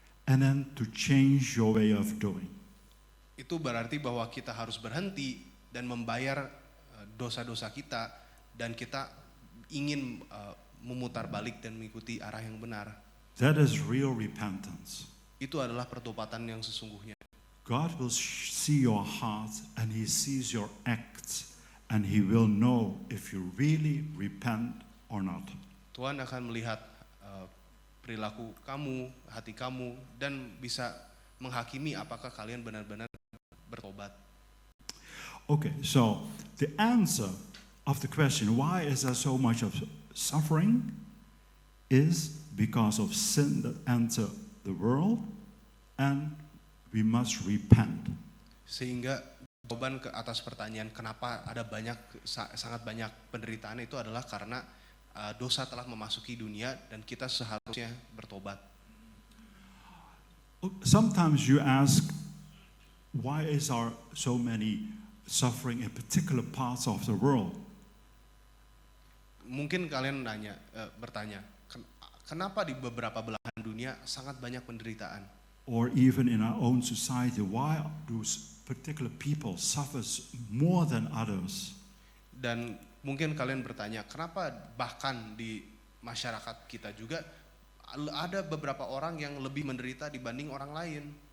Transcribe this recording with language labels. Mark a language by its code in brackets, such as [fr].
[en] and then to change your way of doing. [id] Itu berarti bahwa kita harus berhenti dan membayar dosa-dosa kita, dan kita ingin memutar balik dan mengikuti arah yang benar. [en] That is real repentance. [id] Itu adalah pertobatan yang sesungguhnya. [en] God will see your heart and He sees your acts and He will know if you really repent or not. [id] Tuhan akan melihat perilaku kamu, hati kamu, dan bisa menghakimi apakah kalian benar-benar bertobat. [en] Okay, so the answer of the question, why is there so much of suffering, is because of sin that entered the world and we must repent. [id] Sehingga jawaban ke atas pertanyaan kenapa ada sangat banyak penderitaan itu adalah karena dosa telah memasuki dunia dan kita seharusnya bertobat. [en] Sometimes you ask, why is there so many suffering in particular parts of the world? [id] Mungkin kalian bertanya, kenapa di beberapa belahan dunia sangat banyak penderitaan? [en] Or even in our own society, why do particular people suffer more than others? [id] Dan mungkin kalian bertanya, kenapa bahkan di masyarakat kita juga ada beberapa orang yang lebih menderita dibanding orang lain?